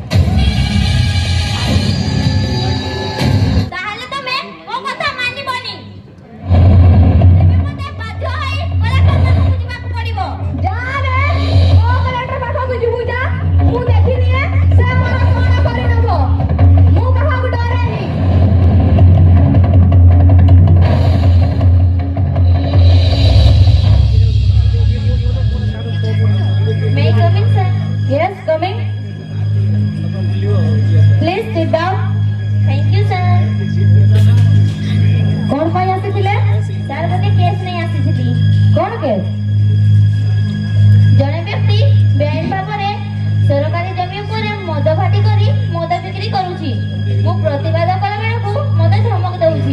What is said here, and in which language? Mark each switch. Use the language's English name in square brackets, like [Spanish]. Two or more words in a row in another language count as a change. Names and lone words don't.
[Odia] ତାହେଲେ ତମେ ମୋ କଥା ମାନିବନି। ଏବେ ମତେ ବାଧ୍ୟ ହୋଇ କଲେକ୍ଟର ପାଖକୁ ଯିବାକୁ ପଡିବ। ଯାରେ ଓ କଲେକ୍ଟର ପାଖକୁ ଯିବୁ ଯା। ମୁଁ ଦେଖିନିଏ ସେ ମୋର କଣ କରିନବ। ମୁଁ କାହାକୁ ଡରେନି। [English] May I come in, sir? Yes, coming. Please sit down. Thank you, sir. [Odia] କଣ ପାଇଁ ଆସିଥିଲେ? ସାର୍ ଗୋଟେ କେସ୍ ନେଇ ଆସିଥିଲି। କଣ କେସ୍? ଜଣେ ବ୍ୟକ୍ତି ବେଆଇନ ଭାବରେ ସରକାରୀ ଜମି ଉପରେ ମଦ ଭାଟି କରି ମଦ ବିକ୍ରି କରୁଛି। ମୁଁ ପ୍ରତିବାଦ କଲା ବେଳକୁ ମତେ ଧମକ ଦଉଛି।